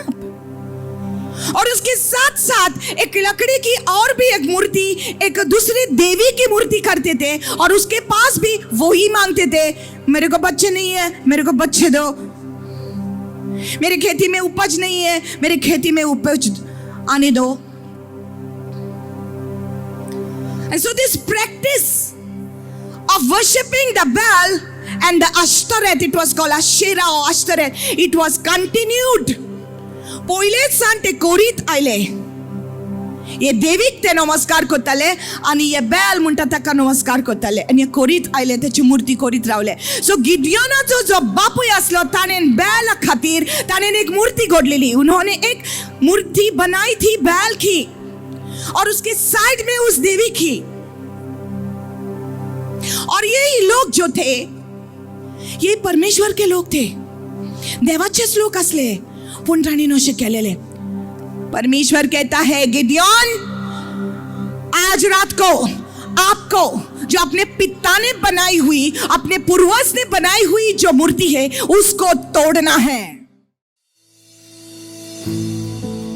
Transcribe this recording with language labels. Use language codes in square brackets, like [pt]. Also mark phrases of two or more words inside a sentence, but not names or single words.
[hi] और उसके साथ साथ एक लकड़ी की और भी एक मूर्ति, एक दूसरी देवी की मूर्ति करते थे और उसके पास भी वही मांगते थे, मेरे को बच्चे नहीं है, मेरे को बच्चे दो, मेरे खेती में उपज नहीं है, मेरे खेती में उपज आने दो. [en] And so this practice of worshipping the Baal and the Ashtoreth, it was called Asherah or Ashtoreth, it was continued. [kok] पहिले सांते कोरीत आयले, ये देवीक ते नमस्कार कोताले आणि ये बैल म्हणटा ताका नमस्कार कोताले आणि ये कोरीत आयले, त्याची मूर्ती कोरीत रावले. सो गिडियोनाचो जो बापूय असलो ताने बैल खातीर ताने एक मूर्ति घडलेली. [hi] उन्होंने एक मूर्ति बनाई थी बैल की और उसके साइड में उस देवी की. और यही लोग जो थे ये परमेश्वर के लोग थे, [kok] देवाचेच लोक असले, पुंडराणीनोशे केलेले. [hi] परमेश्वर कहता है गिडियोन, आज रात को आपको जो अपने पिता ने बनाई हुई, अपने पूर्वज ने बनाई हुई जो मूर्ति है उसको तोड़ना है.